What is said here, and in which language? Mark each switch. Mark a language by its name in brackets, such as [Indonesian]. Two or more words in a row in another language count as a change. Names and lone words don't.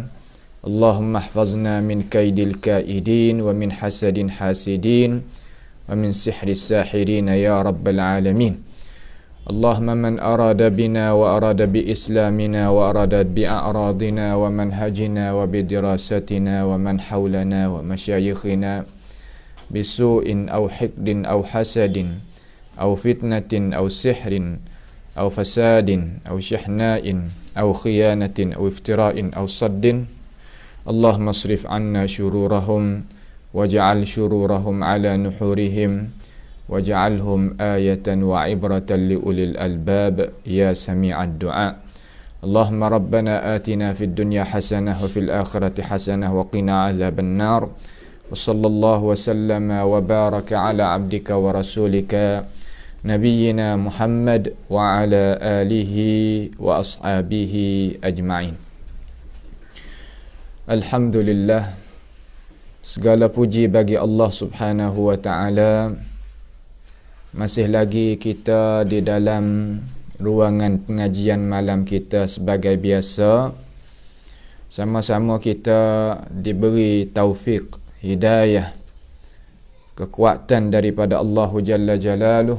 [Arabic] اللهم احفظنا من كيد الكائدين ومن حسد الحاسدين ومن سحر الساحرين يا رب العالمين. اللهم من أراد بنا وأراد بإسلامنا وأراد بأعراضنا ومنهجنا وبدراستنا ومن حولنا ومشايخنا بسوء أو حقد أو حسد أو فتنة أو سحر أو فساد أو شحناء أو خيانة أو افتراء أو صد. اللهم اصرف عنا شرورهم واجعل شرورهم على نحورهم واجعلهم آية وعبرة لأولي الألباب يا سميع الدعاء. اللهم ربنا آتنا في الدنيا حسنة وفي الآخرة حسنة وقنا عذاب النار. وصلى الله وسلم وبارك على عبدك ورسولك نبينا محمد وعلى آله وأصحابه أجمعين. Alhamdulillah, [Malay] segala puji bagi Allah [Arabic] سبحانه وتعالى. [Malay] Masih lagi kita di dalam ruangan pengajian malam kita sebagai biasa. Sama-sama kita diberi taufik, hidayah, kekuatan daripada Allah [Arabic] جل جلاله.